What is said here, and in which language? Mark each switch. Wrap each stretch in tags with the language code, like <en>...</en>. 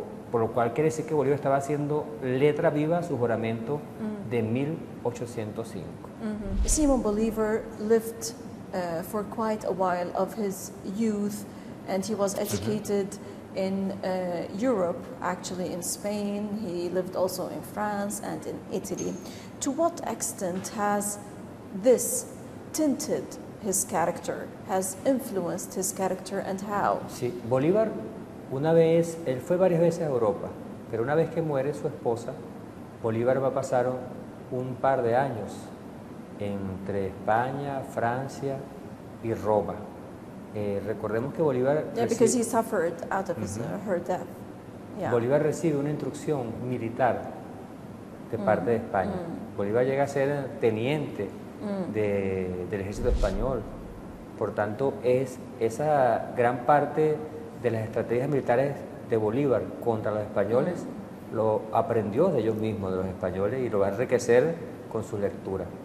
<es>Por lo cual quiere decir que Bolívar estaba haciendo letra viva su juramento de 1805.</es> <en>Simón Bolívar lived for quite a while of his youth, and he was educated in Europe, actually in Spain. He lived also in France and in Italy. To what extent has this tinted his character, has influenced his character, and how?</en> <es>Sí, Bolívar él fue varias veces a Europa, pero una vez que muere su esposa, Bolívar va a pasar un par de años entre España, Francia y Roma. Recordemos que Bolívar</es> <en>because he suffered out of her death. Yeah.</en> <es>Bolívar recibe una instrucción militar de parte de España. Bolívar llega a ser teniente del ejército español. Por tanto, esa gran parte de las estrategias militares de Bolívar contra los españoles lo aprendió de ellos mismos, de los españoles, y lo va a enriquecer con su lectura.</es>